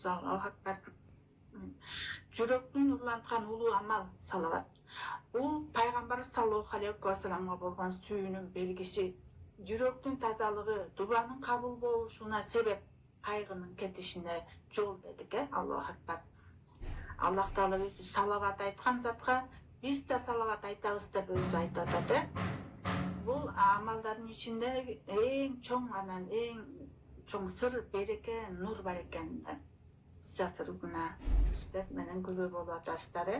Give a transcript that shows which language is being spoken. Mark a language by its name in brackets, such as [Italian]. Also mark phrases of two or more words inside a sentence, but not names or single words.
[Arabic] الله أكبر. [Kyrgyz] Жүрөктүн уланткан улуу амал салават. Бул пайгамбар [Arabic] صلى الله عليه [Kyrgyz] вассаламга болгон сүйүүнүн белгиси. Жүрөктүн тазалыгы, дубанын кабыл болушуна себеп, кайгынын кетишине жол дедик. [Arabic] الله أكبر. [Kyrgyz] Аллах Таала өзү салават айткан затка биз да салават айтабыз деп өзү айтып атат. Бул амалдардын ичинде эң чоң анан эң чоң сыр, береке, нур бар экен. Сасыргуна сиздер менен күбө болуп атасыздар.